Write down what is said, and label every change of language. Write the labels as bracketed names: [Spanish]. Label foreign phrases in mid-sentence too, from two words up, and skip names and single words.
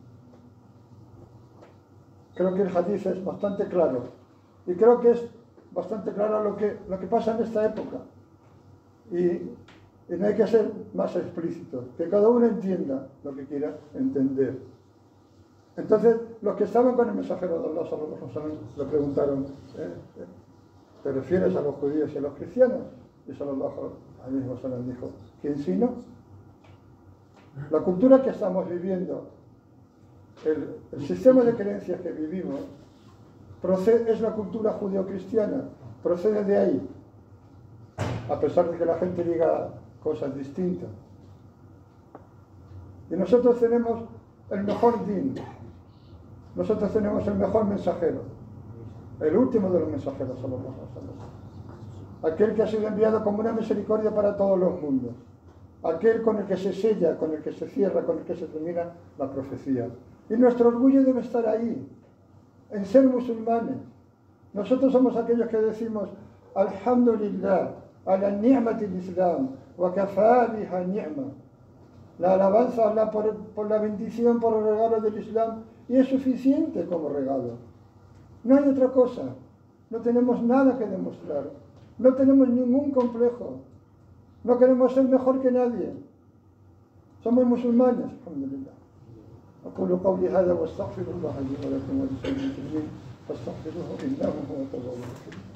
[Spanish] Creo que el hadith es bastante claro, y creo que es bastante claro lo que pasa en esta época, y no hay que ser más explícito, que cada uno entienda lo que quiera entender. Entonces, los que estaban con el mensajero de Allah [Arabic] صلى الله عليه وسلم [Spanish] le preguntaron: ¿te refieres a los judíos y a los cristianos? Y [Arabic] صلى الله عليه وسلم [Spanish] dijo: ¿quién si no? La cultura que estamos viviendo, el sistema de creencias que vivimos, es la cultura judeo-cristiana, procede de ahí, a pesar de que la gente diga cosas distintas. Y nosotros tenemos el mejor din, nosotros tenemos el mejor mensajero, el último de los mensajeros, [Arabic] صلى الله عليه وسلم, [Spanish] aquel que ha sido enviado como una misericordia para todos los mundos, aquel con el que se sella, con el que se cierra, con el que se termina la profecía. Y nuestro orgullo debe estar ahí, en ser musulmanes. Nosotros somos aquellos que decimos: [Arabic] الحمد لله على نعمة الإسلام، وكفى بها نعمة. [Spanish] La alabanza a Allah por la bendición, por el regalo del Islam, y es suficiente como regalo. No hay otra cosa. No tenemos nada que demostrar. No tenemos ningún complejo. No queremos ser mejor que nadie. Somos musulmanes, alhamdulillah. [Arabic] أقول قولي هذا واستغفر الله لي ولكم ولسائر المسلمين فاستغفروه إنه هو التواب الرحيم.